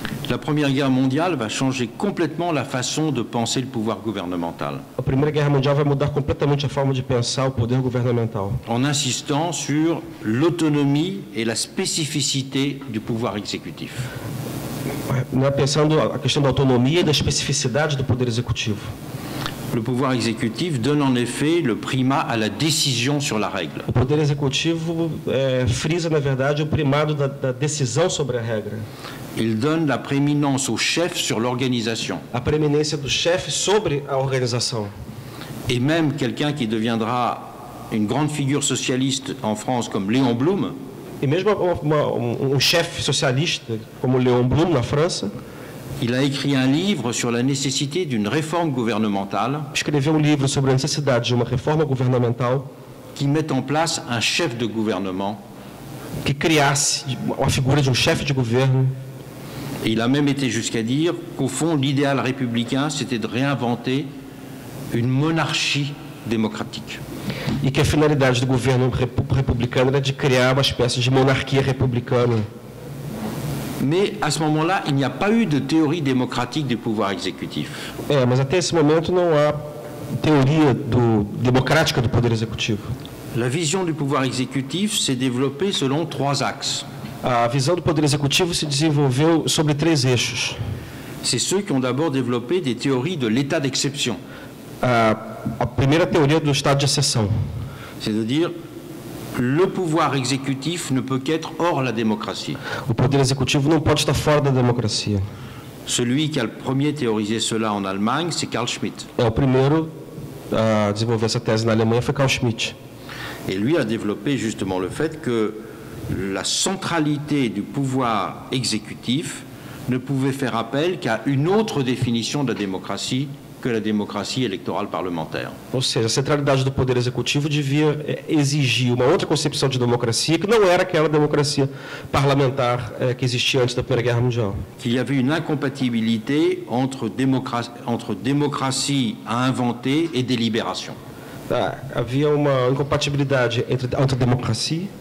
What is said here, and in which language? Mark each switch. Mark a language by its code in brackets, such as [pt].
[fr] La Première Guerre mondiale va changer complètement la façon de penser le pouvoir gouvernemental, [pt] A Primeira Guerra Mundial vai mudar completamente a forma de pensar o poder governamental, [fr] en insistant sur l'autonomie et la spécificité du pouvoir exécutif. [pt] Pensando a questão da autonomia e da especificidade do poder executivo. [fr] Le pouvoir exécutif donne en effet le primat à la décision sur la règle. [pt] O poder executivo frisa, na verdade, o primado da decisão sobre a regra. [fr] Il donne la prééminence au chef sur l'organisation. [pt] A preeminência do chefe sobre a organização. [fr] Et même quelqu'un qui deviendra une grande figure socialiste en France comme Léon Blum, [pt] E mesmo chefe socialista, como Léon Blum, na França, [fr] il a écrit un livre sur la nécessité d'une réforme gouvernementale [pt] escreveu um livro sobre a necessidade de uma reforma governamental [fr] qui mette en place un chef de gouvernement. [pt] que criasse a figura de um chefe de governo. [fr] Et il a même été jusqu'à dire qu'au fond, l'idéal républicain, c'était de réinventer une monarchie démocratique. [pt] E que a finalidade do governo republicano era de criar uma espécie de monarquia republicana. [fr] Mais à ce moment-là, il n'y a pas eu de théorie démocratique du pouvoir exécutif. [pt] Mas até esse momento não há teoria democrática do poder executivo. [fr] La vision du pouvoir exécutif s'est développée selon 3 axes. [pt] A visão do poder executivo se desenvolveu sobre 3 eixos. [fr] C'est ceux qui ont d'abord développé des théories de l'état d'exception. [pt] A primeira teoria do estado de exceção. [fr] C'est-à-dire, le pouvoir exécutif ne peut qu'être hors la démocratie. [pt] O poder executivo não pode estar fora da democracia. [fr] Celui qui a le premier théorisé cela en Allemagne, c'est Carl Schmitt. [pt] O primeiro a desenvolver essa tese na Alemanha foi Carl Schmitt. [fr] Et lui a développé justement le fait que la centralité du pouvoir exécutif ne pouvait faire appel qu'à une autre définition de la démocratie que la démocratie électorale parlementaire. [pt] Ou seja, a centralidade do poder executivo devia exigir uma outra concepção de democracia que não era aquela democracia parlamentar que existia antes da Primeira Guerra Mundial. [fr] Qu'il y avait une incompatibilité entre démocratie à inventer et délibération. [pt] Havia uma incompatibilidade entre democracia